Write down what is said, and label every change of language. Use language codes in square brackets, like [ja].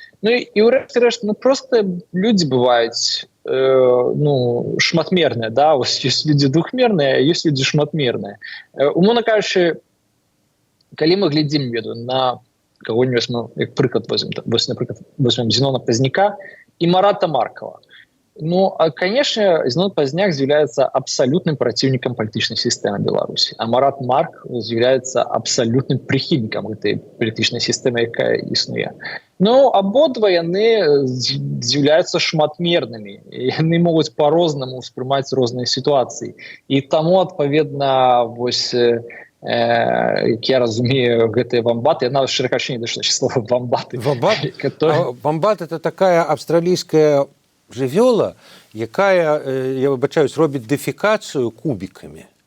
[be] Ну і ўрэшце рэшт, ну проста людзі бываюць шматмерныя, да, вось ёсць людзі двухмерныя, а ёсць людзі шматмерныя. Умоўна кажучы, калі мы глядзім, веду, [ru] на кого-нибудь, [be] як прыклад [ru] возьмем Зенона Пазняка и Марата Маркова. Ну, конечно, Зенон Пазняк является абсолютным противником палітычнай сістэмы Беларуси, а Марат Марк является абсолютным прихильником этой [be] палітычнай сістэмы, якая існуе. Ну, абодва яны з'яўляюцца шматмернымі, яны могуць по-рознаму ўспрымаць розныя сітуацыі. І таму, адпаведна, вось як я разумею, гэтыя вамбаты, я нават шыракачы не дайшла слова вамбаты. Вамбат – это такая австралійская жывёла, якая, я выбачаюсь, робіць дэфекацыю кубікамі.